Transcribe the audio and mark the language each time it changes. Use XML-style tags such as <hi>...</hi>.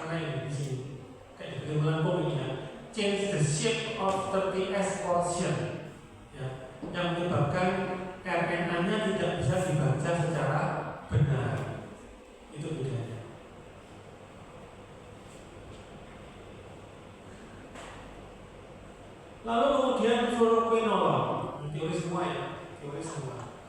<id>Karena ini di sini kayak di melengkung ini ya.</id> <en>Change the shape of 30S portion.</en> <id>Ya. Yang menyebabkan RNA-nya tidak bisa dibaca secara benar. Itu bedanya. Lalu kemudian fluoroquinolone, teori semua ya, teori semua.</id>